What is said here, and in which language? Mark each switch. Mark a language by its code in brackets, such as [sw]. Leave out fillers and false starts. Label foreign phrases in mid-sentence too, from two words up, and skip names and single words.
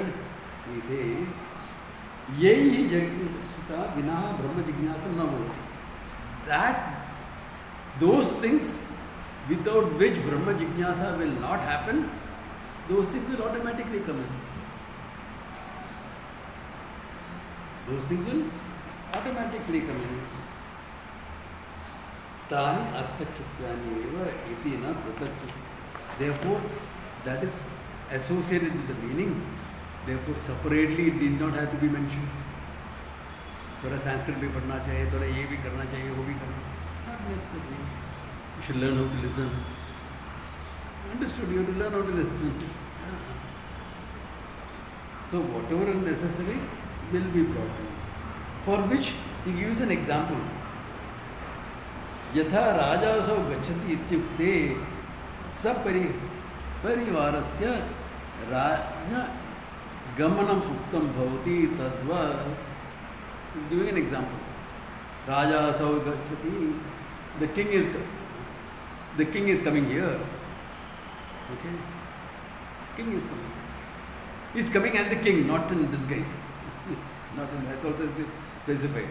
[en] He says, [sa] यैः जिज्ञासा विना ब्रह्म जिज्ञासा न भवति. [en] That, those things without which Brahma Jignyasa will not happen, those things will automatically come in. Those things will automatically come in. [sa] तानि अर्थादुपात्तानि एव इति न पृथगुक्तानि. [en] Therefore, that is associated with the meaning. Therefore, separately it did not have to be mentioned. [hi] थोड़ा संस्कृत भी पढ़ना चाहिए, थोड़ा ये भी करना चाहिए, वो भी करना. [en] Not necessary. You should learn how to listen. Understood? You have to learn how to listen. So whatever is necessary will be brought in. For which he gives an example. [sa] यथा राजासौ गच्छति इत्युक्ते सपरिवारस्य गमनम् उक्तं भवति तद्वत्. [en] He is giving an example. [sa] राजासौ गच्छति. [en] The king is coming here. Okay? King is coming. He is coming as the king, not in disguise. That's also specified.